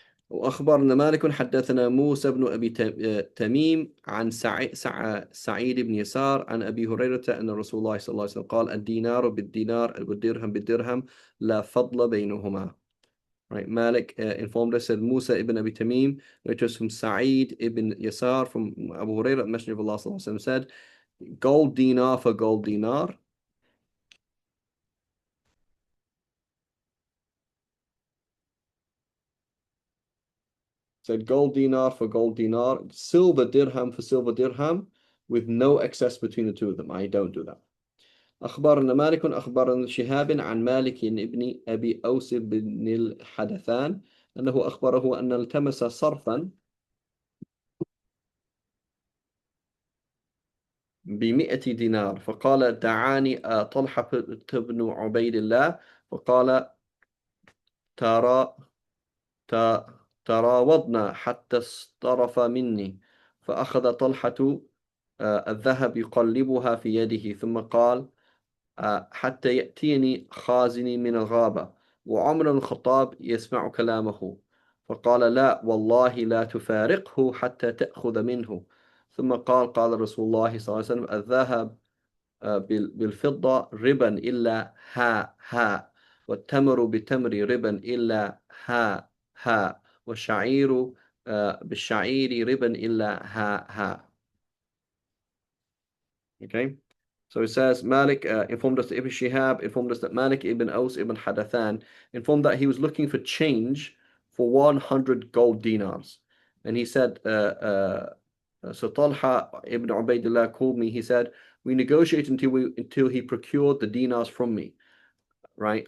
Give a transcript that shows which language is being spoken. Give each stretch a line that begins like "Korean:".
Arabic: وأخبرنا مالك حدثنا موسى بن أبي تميم عن سعيد بن يسار عن أبي هريرة أن رسول الله صلى الله عليه وسلم قال الدينار بالدينار والدرهم بالدرهم لا فضل بينهما.
English: Right, Malik informed us that Musa ibn Abi Tamim, which was from Sa'id ibn Yasar from Abu Hurairah, the Messenger of Allah sallallahu alaihi wasallam said, gold dinar for gold dinar. Said gold dinar for gold dinar, silver dirham for silver dirham, with no excess between the two of them. I don't do that.
Arabic: أخبرنا مالك أخبرنا شهاب عن مالك ابن أبي أوس بن الحدثان أنه أخبره أن التمس صرفا ب100 دينار فقال دعاني طلحة بن عبيد الله فقال ترى تراوضنا حتى اصطرف مني فأخذ طلحة الذهب يقلبها في يده ثم قال حتى يأتيني خازني من الغابة وعمر الخطاب يسمع كلامه فقال لا والله لا تفارقه حتى تأخذ منه ثم قال رسول الله صلى الله عليه وسلم الذهب بالفضة ربا إلا ها والتمر بتمر ربا إلا ها والشعير بالشعير ربا إلا ها.
English: Okay, so it says Malik informed us that Ibn Shihab informed us that Malik ibn Aus ibn Hadathan informed that he was looking for change for 100 gold dinars, and he said so Talha ibn Ubaidullah called me. He said, we negotiate until he procured the dinars from me, right?